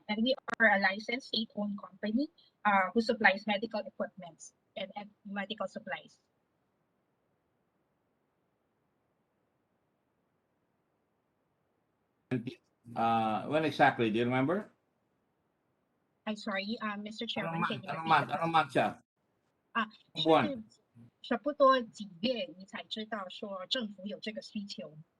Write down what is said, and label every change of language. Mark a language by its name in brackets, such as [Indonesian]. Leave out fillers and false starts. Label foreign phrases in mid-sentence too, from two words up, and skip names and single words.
[English] And we are a licensed state-owned company who supplies medical equipment and medical supplies. When exactly? Do you remember? I'm sorry, Mr. Chairman, can you repeat? [Filipino] Anong month siya? [Chinese] 差不多几月你才知道说政府有这个需求？